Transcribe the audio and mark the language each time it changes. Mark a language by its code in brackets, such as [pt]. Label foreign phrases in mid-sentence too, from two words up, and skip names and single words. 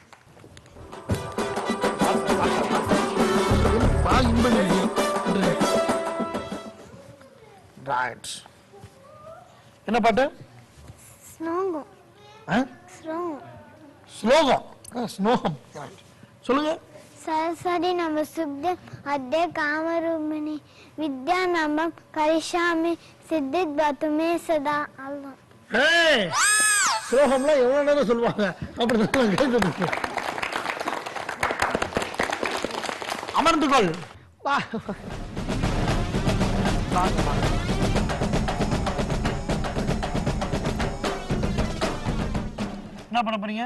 [ta] என்ன பாட்டு? ஸ்லோகம். சொல்லுங்க. [sa] सरस्वती नमस्तुभ्यं अद्य कामरूपिणी विद्यानम्रं करिष्यामि सिद्धिर्भवतु मे सदा. [ta] ஸ்லோகம்லாம் எவ்வளவு நேரம் சொல்லுவாங்க. அப்படிதான் அமர்ந்து கொள். என்ன பண்ண போறீங்க?